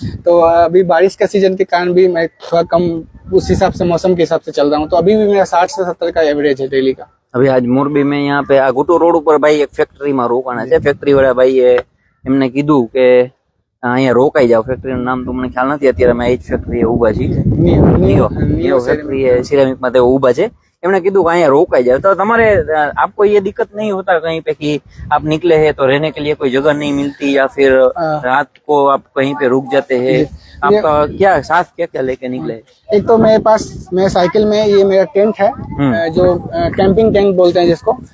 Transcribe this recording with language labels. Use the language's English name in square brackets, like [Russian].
[Hindi] तो अभी बारिश का सीजन के कारण भी मैं थोड़ा कम उस हिसाब से, मौसम के हिसाब से चल रहा हूँ. तो अभी भी मेरा 60 से 70 का एवरेज है डेली का. अभी आज मोरबी में यहाँ पे आ गुटो रोड पर भाई एक फैक्ट्री में रोकाना है. [Gujarati] फैक्ट्री वाला भाई एमने कीधुं के અહીંયા રોકાઈ જાવ. ફેક્ટરીનું નામ તો મને ખ્યાલ નથી અત્યારે. અમે એ જ ફેક્ટરીએ ઊભા છીએ. નિયો ફેક્ટરી है सिरेमिक में ઊભા છે. એમણે કીધું કે અહીંયા રોકાઈ જાવ. [Hindi] तो તમારે आपको ये दिक्कत नहीं होता कहीं पे कि आप निकले हैं तो रहने के लिए कोई जगह नहीं मिलती या फिर रात को आप कहीं पे रुक जाते हैं? आपका क्या साथ क्या लेके निकले? एक तो मेरे पास, मैं साइकिल में ये मेरा टेंट है, जो कैंपिंग टेंट बोलते हैं जिसको.